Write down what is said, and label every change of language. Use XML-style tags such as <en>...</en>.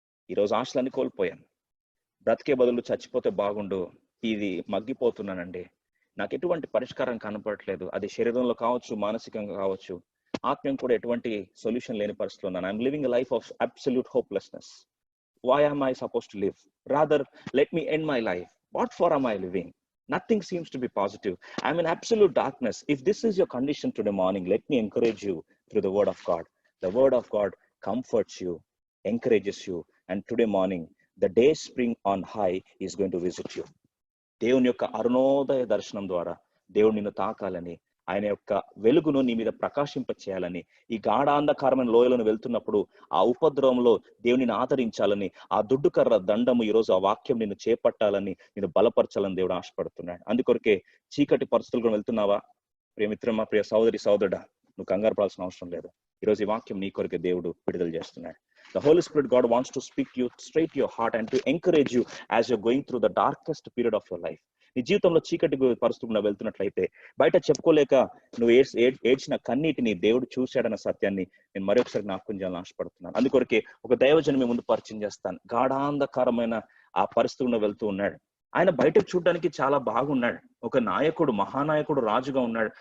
<te>ఈరోజు ఆశలన్నీ కోల్పోయాను, బ్రతికే బదులు చచ్చిపోతే బాగుండు, ఇది మగ్గిపోతున్నానండి, నాకు ఎటువంటి పరిష్కారం కనపడట్లేదు, అది శరీరంలో కావచ్చు, మానసికంగా కావచ్చు, ఆత్మీయం కూడా ఎటువంటి సొల్యూషన్ లేని పరిస్థితిలో ఉన్నాను.</te> <en>I'm living a life of absolute hopelessness. Why am I suppose to live? Rather let me end my life. What for am I living? Nothing seems to be positive. I'm in absolute darkness. If this is your condition today morning, let me encourage you through the word of God. The word of God comforts you, encourages you, and today morning, the day spring on high is going to visit you.</en> <te>దేవుని యొక్క అరుణోదయ దర్శనం ద్వారా దేవుడు నిన్ను తాకాలని, ఆయన యొక్క వెలుగును నీ మీద ప్రకాశింప చేయాలని, ఈ గాఢాంధకారమైన లోయలను వెళ్తున్నప్పుడు ఆ ఉపద్రవంలో దేవునిని ఆదరించాలని, ఆ దుడ్డుకర్ర దండము ఈరోజు ఆ వాక్యం నిన్ను చేపట్టాలని, నిన్ను బలపరచాలని దేవుడు ఆశపడుతున్నాడు. అందుకొరకే చీకటి పరిస్థితులు వెళ్తున్నావా ప్రియ మిత్రమా, ప్రియ సోదరి సోదరుడా, నువ్వు కంగారు పడాల్సిన అవసరం లేదు. ఈరోజు ఈ వాక్యం నీ కొరకే దేవుడు విడుదల చేస్తున్నాడు.</te> <en>The Holy Spirit God wants to speak to you straight to your heart and to encourage you as you're going through the darkest period of your life.</en> <te>నీ జీవితంలో చీకటి పరిస్థితుల్లో వెళ్తున్నట్లయితే, బయట చెప్పుకోలేక నువ్వు ఏడ్చిన కన్నీటిని దేవుడు చూశాడన్న సత్యాన్ని నేను మరొకసారి జ్ఞాపకం చేయాలని ఆశపడుతున్నాను. అందుకొరకే ఒక దైవజనం మీ ముందు పరిచయం చేస్తాను. గాఢాంధకారమైన ఆ పరిస్థితుల్లో వెళ్తూ ఉన్నాడు. ఆయన బయటకు చూడడానికి చాలా బాగున్నాడు, ఒక నాయకుడు, మహానాయకుడు, రాజుగా ఉన్నాడు.</te>